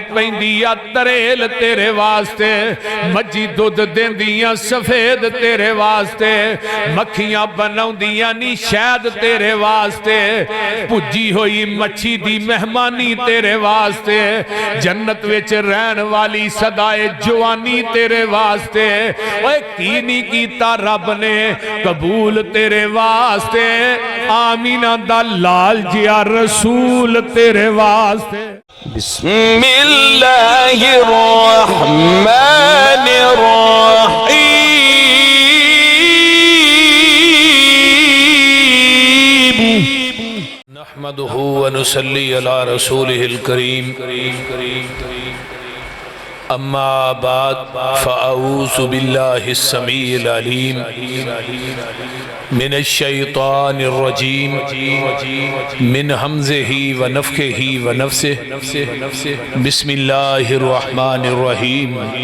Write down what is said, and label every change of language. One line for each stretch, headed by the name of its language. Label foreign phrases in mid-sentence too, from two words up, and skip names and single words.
Punjabi: پیندیا تریل تیرے واسطے، مجی دودھ دیندیاں سفید تیرے واسطے، مکھیاں بناؤں دیاں نی شاید تیرے واسطے، پجی ہوئی مچھی دی مہمانی تیرے واسطے، جنت وچ رہن والی صدائے جوانی تیرے واسطے، اے کینی کیتا رب نے قبول تیرے واسطے، آمینہ دا لال جیا رسول تیرے واسطے۔
Arabic: بسم اللہ الرحمن الرحیم نحمده ونصلي على رسوله الكريم اما بعد فاعوذ بالله السميع العليم من الشيطان الرجيم من همزه ونفخه ونفسه بسم الله الرحمن الرحيم